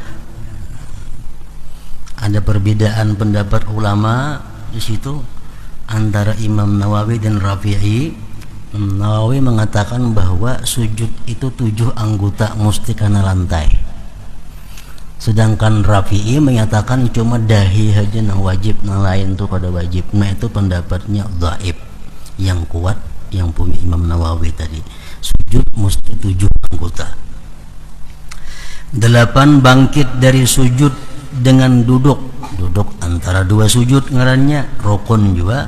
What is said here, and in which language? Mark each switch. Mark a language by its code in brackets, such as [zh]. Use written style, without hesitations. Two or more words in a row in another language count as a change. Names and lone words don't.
[id] Ada perbedaan pendapat ulama di situ antara Imam Nawawi dan Rafi'i. Nawawi mengatakan bahwa sujud itu 7 anggota mesti kena lantai. [bjn] Sedangkan Rafi'i menyatakan cuma dahi aja nang wajib, nang lain tuh kada wajib. [id] Nah itu pendapatnya dhaif. Yang kuat yang punya Imam Nawawi tadi, sujud mesti 7 anggota. 8 bangkit dari sujud dengan duduk antara 2 sujud ngarannya rukun juga.